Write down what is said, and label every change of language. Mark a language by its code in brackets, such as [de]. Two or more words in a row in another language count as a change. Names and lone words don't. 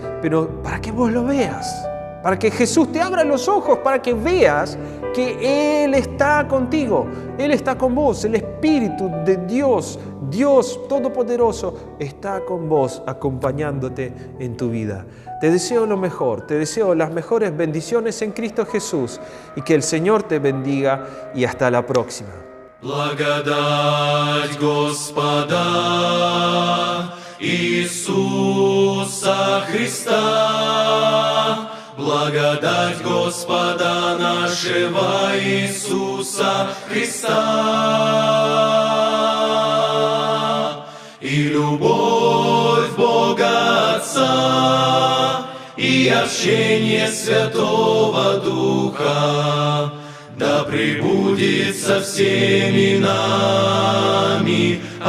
[es] Pero para que vos lo veas, para que Jesús te abra los ojos, para que veas que Él está contigo, Él está con vos, el Espíritu de Dios, Dios Todopoderoso, está con vos, acompañándote en tu vida. Te deseo lo mejor, te deseo las mejores bendiciones en Cristo Jesús y que el Señor te bendiga y hasta la próxima. [ru] Благодать Господа Иисуса Христа, благодать Господа нашего Иисуса Христа и любовь Бога Отца и общение Святого Духа да пребудет со всеми нами.